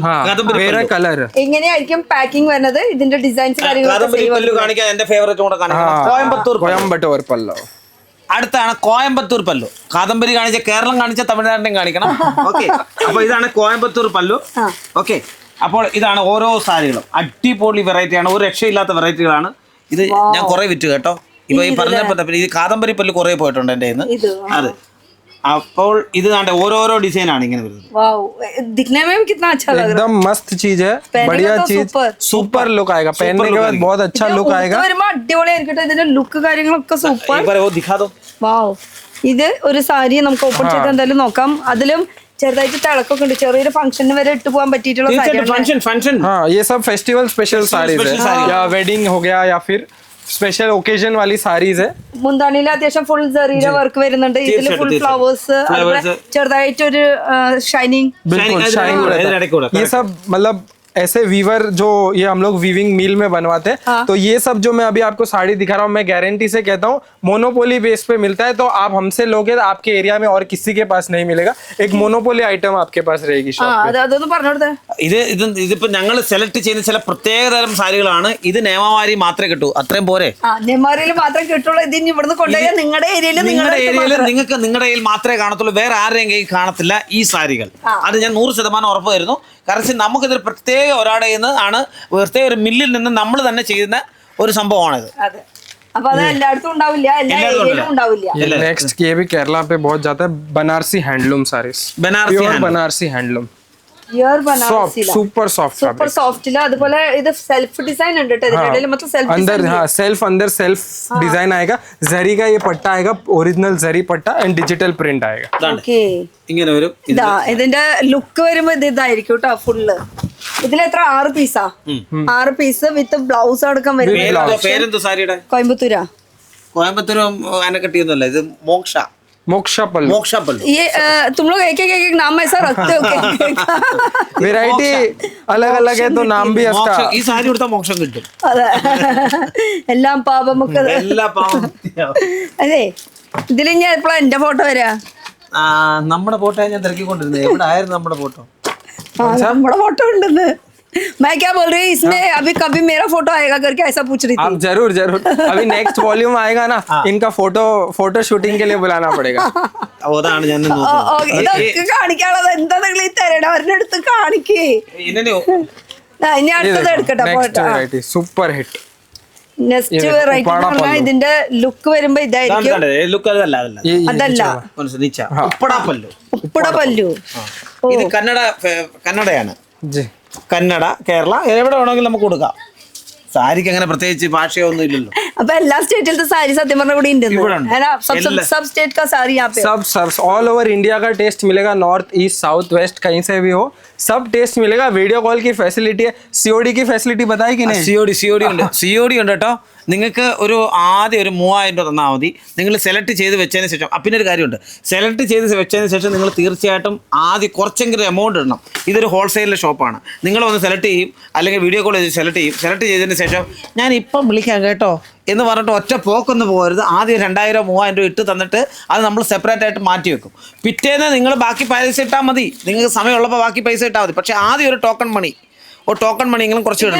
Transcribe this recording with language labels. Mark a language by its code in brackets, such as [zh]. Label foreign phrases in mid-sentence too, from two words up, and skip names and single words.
[ml] വേറെ കളർ എങ്ങനെയായിരിക്കും പാക്കിംഗ് വരുന്നത്? ഇതിന്റെ ഡിസൈൻസ് കാര്യങ്ങളൊക്കെ എന്റെ ഫേവറേറ്റ് കൂടെ കാണിക്കാം. കോയമ്പത്തൂർ പല്ലു. അടുത്താണ് കോയമ്പത്തൂർ പല്ലു. കാദംബരി കാണിച്ച കേരളം കാണിച്ച തമിഴ്നാട്ടിലും കാണിക്കണം. ഓക്കെ, അപ്പൊ ഇതാണ് കോയമ്പത്തൂർ പല്ലു. ഓക്കെ, അപ്പോൾ ഇതാണ് ഓരോ സാരികളും. അടിപൊളി വെറൈറ്റിയാണ്, ഒരു രക്ഷയില്ലാത്ത വെറൈറ്റികളാണ്. ഇത് ഞാൻ കുറെ വിറ്റു കേട്ടോ. ഇപ്പൊ ഈ പറഞ്ഞ ഈ കാദംബരി പല്ല് കുറെ പോയിട്ടുണ്ട് എന്റെ കയ്യിൽ നിന്ന്. അതെ, അപ്പോൾ ഇത് കണ്ട ഓരോരോ ഡിസൈൻ ആണ് ഇങ്ങനെ വരുന്നത്. [hi] एकदम मस्त चीज है, बढ़िया चीज, [en] super look [hi] आएगा. पहनने के बाद बहुत अच्छा लुक आएगा. [ml] അടിപൊളിയായിരിക്കട്ടെ ഇതിന്റെ ലുക്ക് കാര്യങ്ങളൊക്കെ സൂപ്പർ. [hi] ദിഖാദോ. [ml] വാവ്, ഇത് ഒരു സാരി നമുക്ക് ഓപ്പൺ ചെയ്ത് എന്തായാലും നോക്കാം. അതിലും ചെറുതായിട്ട് തിളക്കൊക്കെ ഉണ്ട്. ചെറിയൊരു ഫംഗ്ഷന് വരെ ഇട്ട് പോകാൻ പറ്റിയിട്ടുള്ള സാരി. [hi] हाँ, ये सब [en] festival special [hi] साड़ीज है, या वेडिंग हो गया या फिर [en] special occasion [hi] वाली सारीज़. [ml] മുന്താണിയിൽ അത്യാവശ്യം ഫുൾ ജെറിയുടെ വർക്ക് വരുന്നുണ്ട്. ഇതിൽ ഫുൾ ഫ്ലവേഴ്സ്, ചെറുതായിട്ടൊരു ഷൈനിങ്. [hi] ये सब मतलब ऐसे वीवर जो ये हम लोग [en] weaving mill [hi] में बनवाते हैं. तो ये सब जो मैं अभी आपको साड़ी दिखा रहा हूँ, मैं गारंटी से कहता हूँ [en] monopoly base [hi] पे मिलता है. तो आप हमसे लोगे तो आपके एरिया में और किसी के पास नहीं मिलेगा. एक [en] monopoly item [hi] आपके पास रहेगी शॉप पे. [ml] ഇതിപ്പോ ഞങ്ങൾ സെലക്ട് ചെയ്യുന്ന ചില പ്രത്യേകതരം സാരികളാണ്. ഇത് നേമാവാരി മാത്രമേ കിട്ടൂ. അത്രയും പോരെ? നെമാരിയിൽ മാത്രമേ കിട്ടുള്ളൂ. ഇതിന് ഇവിടുന്ന് കൊണ്ടുപോയാൽ നിങ്ങളുടെ ഏരിയയിൽ നിങ്ങൾക്ക് നിങ്ങളുടെ കയ്യിൽ മാത്രമേ കാണത്തുള്ളൂ, വേറെ ആരുടെയും കയ്യിൽ കാണത്തില്ല ഈ സാരികൾ. അത് ഞാൻ 100% ഉറപ്പ് തരുന്നു. കാരണം നമുക്കിതൊരു പ്രത്യേക ഒരാടെ നിന്ന് ആണ്, പ്രത്യേക ഒരു മില്ലിൽ നിന്ന് നമ്മൾ തന്നെ ചെയ്യുന്ന ഒരു സംഭവമാണിത്. [hi] नेक्स्ट ये भी केरला पे बहुत जाता है, बनारसी [en] handloom sarees. [hi] बनारसी हैंडलूम സൂപ്പർ [ml] സോഫ്റ്റ്. അതുപോലെ ഇത് [en] self design [ml] ഉണ്ട് [hi] अंदर. हाँ, सेल्फ अंदर [en] self design [hi] आएगा. जरी का ये पट्टा आएगा, ओरिजिनल जरी पट्टा [en] and digital print [hi] आएगा. [ml] ഇങ്ങനെ വരും. ഇതിന്റെ ലുക്ക് വരുമ്പോ ഇതായിരിക്കും കേട്ടോ ഫുള്ള്. ഇതിൽ എത്ര 6 പീസാ? 6 [en] piece with blouse [ml] അടക്കം വരും. പേരെന്തോ സാരിയുടെ? കോയമ്പത്തൂരാ. കോയമ്പത്തൂരും അനക്കട്ടിയൊന്നുമല്ല, ഇത് മോക്ഷ. [hi] मोक्षा पल्लू. मोक्षा पल्लू. ये तुम लोग एक एक नाम ऐसा रखते हो क्या? वेराइटी अलग अलग है तो नाम भी इसका. [ml] ഈ സാരി കൊടുത്താൽ മോക്ഷം കിട്ടും. എല്ലാം പാപമൊക്കെ. അതെ, ഇതിൽ ഞാൻ എപ്പോഴാ എന്റെ ഫോട്ടോ വരാ? നമ്മുടെ ഫോട്ടോ ഞാൻ തിരക്കിക്കൊണ്ടിരുന്നത്. എവിടെ ആയിരുന്നു നമ്മുടെ ഫോട്ടോ? [hi] बड़ा फोटो उंडने मैं क्या बोल रही हूँ इसमें अभी कभी मेरा फोटो आएगा करके ऐसा पूछ रही थी आप जरूर जरूर अभी [en] next volume [hi] आएगा ना इनका [en] photo shooting [hi] के लिए बुलाना पड़ेगा [ml] അതാണ് ഞാൻ ഇതൊക്കെ കാണിക്കാനുള്ളത് എന്താ നിങ്ങൾ ഈ തരേണ്ട അവരുടെ അടുത്ത് കാണിക്കേ ഇനി അടുത്തത് എടുക്കട്ടെ [en] super hit next variety [ml] പറഞ്ഞാൽ ഇതിന്റെ ലുക്ക് വരുമ്പോ ഇതായിരിക്കും ലുക്ക് അതല്ല ഉപ്പട പല്ലു ഇത് കന്നഡയാണ് കന്നഡ കേരള എവിടെ വേണമെങ്കിലും നമുക്ക് കൊടുക്കാം സാരിക്ക് അങ്ങനെ പ്രത്യേകിച്ച് ഭാഷയൊന്നും ഇല്ലല്ലോ അപ്പൊ എല്ലാ സ്റ്റേറ്റിലത്തെ സാരി സത്യം പറഞ്ഞ കൂടി ഉണ്ട് [hi] सब स्टेट का सारी यहाँ पे सब [en] all over India [hi] का टेस्ट मिलेगा [en] North East South West [hi] कहीं से भी हो सब टेस्ट मिलेगा [en] video call [hi] की फैसिलिटी है सीओडी की फैसिलिटी बताई कि नहीं [ml] സിഒഡി ഉണ്ട് കേട്ടോ നിങ്ങൾക്ക് ഒരു ആദ്യം ഒരു 3000 രൂപ തന്നാൽ മതി നിങ്ങൾ സെലക്ട് ചെയ്ത് വെച്ചതിന് ശേഷം പിന്നെ ഒരു കാര്യമുണ്ട് സെലക്ട് ചെയ്ത് വെച്ചതിന് ശേഷം നിങ്ങൾ തീർച്ചയായിട്ടും ആദ്യം കുറച്ചെങ്കിലും എമൗണ്ട് ഇടണം ഇതൊരു ഹോൾസെയിലിലെ ഷോപ്പാണ് നിങ്ങൾ ഒന്ന് സെലക്ട് ചെയ്യും അല്ലെങ്കിൽ [en] video call [ml] ചെയ്ത് സെലക്ട് ചെയ്തതിന് ശേഷം ഞാൻ ഇപ്പം വിളിക്കാം കേട്ടോ എന്ന് പറഞ്ഞിട്ട് ഒറ്റ പോക്കൊന്നും പോകരുത് ആദ്യം 2000-3000 രൂപ ഇട്ട് തന്നിട്ട് അത് നമ്മൾ സെപ്പറേറ്റ് ആയിട്ട് മാറ്റി വെക്കും പിറ്റേന്ന് നിങ്ങൾ ബാക്കി പൈസ ഇട്ടാൽ മതി നിങ്ങൾക്ക് സമയമുള്ളപ്പോൾ ബാക്കി പൈസ ഇട്ടാൽ മതി പക്ഷേ ആദ്യം ഒരു ടോക്കൺ മണിയെങ്കിലും കുറച്ച് ഇടണം